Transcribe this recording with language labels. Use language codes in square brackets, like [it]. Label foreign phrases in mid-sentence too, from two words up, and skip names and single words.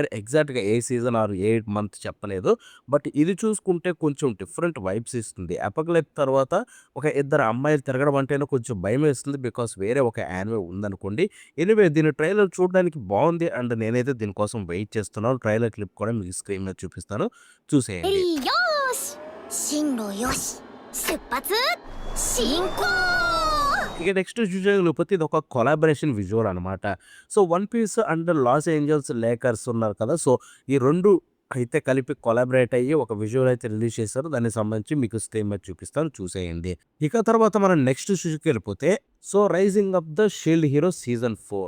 [te] ఎగ్జాక్ట్‌గా [en] a season or a month [te] చెప్పలేదు. బట్ ఇది చూసుకుంటే కొంచెం [en] different vibes [te] ఇస్తుంది. అపోకలిప్స్ తర్వాత ఒక ఇద్దరు అమ్మాయిలు తిరగడం అంటేనే కొంచెం భయమేస్తుంది. బికాస్ వేరే ఒక యానిమే ఉందనుకోండి. ఎనీవే దీని ట్రైలర్ చూడడానికి బాగుంది. అండ్ నేనైతే దీనికోసం వెయిట్ చేస్తున్నాను. [en] trailer clip [te] కూడా మీకు స్క్రీన్ మీద చూపిస్తాను, చూసేయండి. [ja] よーし進路よし出発進行 [te] ఇక నెక్స్ట్ చూసేయకపోతే ఇది ఒక [en] collaboration visual [te] అనమాట. సో 'వన్ పీస్' అండ్ 'లాస్ ఏంజల్స్ లేకర్స్' ఉన్నారు కదా. సో ఈ 2 అయితే కలిపి కొలాబరేట్ అయ్యి ఒక విజువల్ అయితే రిలీజ్ చేశారు. దానికి సంబంధించి మీకు స్క్రీన్ మీద చూపిస్తాను, చూసేయండి. ఇక తర్వాత మనం నెక్స్ట్ వెళ్ళిపోతే, సో 'రైజింగ్ అప్ ద షీల్డ్ హీరో' సీజన్ 4.